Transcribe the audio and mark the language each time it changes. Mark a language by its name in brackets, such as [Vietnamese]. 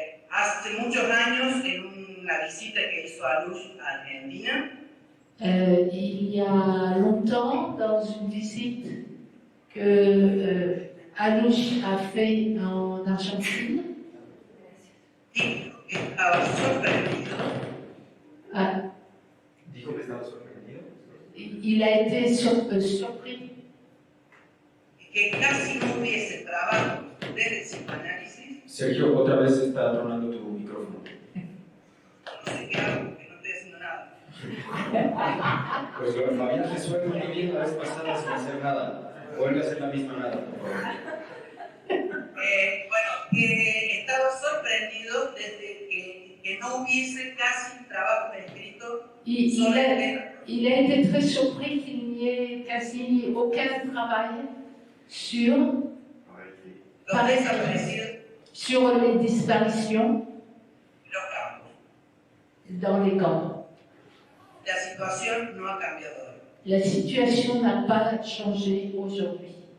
[Spanish] Hace muchos años, en una visita que hizo Alush a Argentina, [French] Il y a longtemps, dans une visite que Alush a fait en Argentine, [Spanish] dijo que estaba sorprendido Dijo que estaba sorprendido. [French] il a été surpris [Spanish] y que casi no hubiese trabajo desde el psicoanálisis. Sergio, otra vez está tronando tu micrófono. No sé qué hago, porque no estoy haciendo nada. Pues lo habías resuelto muy bien la vez pasada sin hacer nada. Vuelve a hacer la misma nada, por favor. Bueno, que estaba sorprendido desde que no hubiese casi un trabajo escrito sobre el tema. [French] il a été très surpris qu'il n'y ait quasi aucun travail sur [Spanish] Los desaparecidos, [French] sur les disparitions [Spanish] los campos. [French] dans les camps. [Spanish] La situación no ha cambiado hoy. [French] La situation n'a pas changé aujourd'hui.